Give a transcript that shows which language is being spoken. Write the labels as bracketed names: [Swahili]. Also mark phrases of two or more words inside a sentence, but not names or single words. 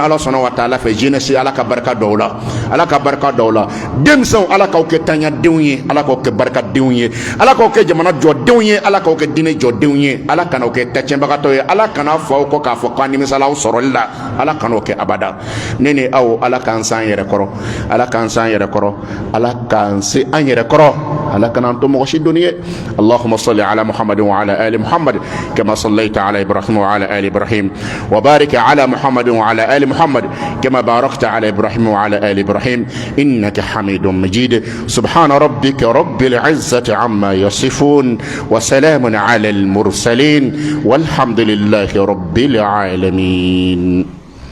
[Bambara] ala sɔnna wa taala fɛ jeunesse ala ka barika dɔw la ala ka barika dɔw la denmisɛnw ala k'aw kɛ taɲadenw ye ala k'aw kɛ barikadenw ye ala k'aw kɛ jamana jɔdenw ye ala k'aw kɛ diinɛ jɔdenw ye ala kan'aw kɛ tɛcɛnbagatɔ ye ala kana fɔ aw kɔ k'a fɔ k'an nimisala aw sɔrɔli la ala kan'o kɛ abada ne ni aw ala k'an se an yɛrɛ kɔrɔ ala k'an se an yɛrɛ kɔrɔ ala k'an se an yɛrɛ kɔrɔ ala kan'an to mɔgɔ si doni ye [Arabic] اللهم صل على محمد وعلى آل محمد كما صليت على إبراهيم وعلى آل إبراهيم وبارك على محمد وعلى آل محمد كما باركت على إبراهيم وعلى آل إبراهيم إنك حميد مجيد سبحان ربك رب العزة عما يصفون وسلام على المرسلين والحمد لله رب العالمين